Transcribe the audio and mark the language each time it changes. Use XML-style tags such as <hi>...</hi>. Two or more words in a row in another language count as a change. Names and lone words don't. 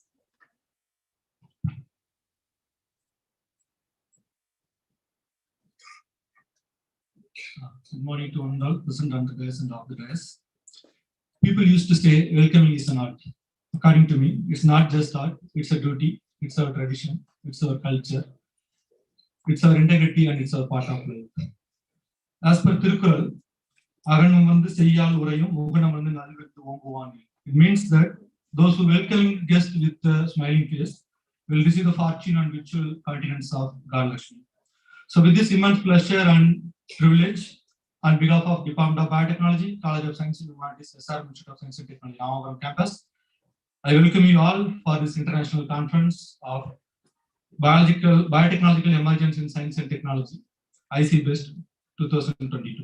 <en>Good morning to all present on the dais and off the dais. People used to say welcoming is an art. According to me, it's not just art, it's a duty, it's our tradition, it's our culture, it's our integrity, and it's our part of life. As per</en> <ta>Tirukkural, அகனம் வந்து செய்யாள் உறையும் முகனம் வந்து நல்வெட்டு ஓம்புவன்.</ta> <en>It means that those who welcome guests with a smiling face will receive the fortune and virtual continence of God Lakshmi. So with this immense pleasure and privilege, on behalf of Department of Biotechnology, College of Science and Humanities, SRM Institute of Science and Technology, Ramavaram campus, I welcome you all for this international conference of Biotechnological Emergence in Science and Technology, Icbest 2022.</en>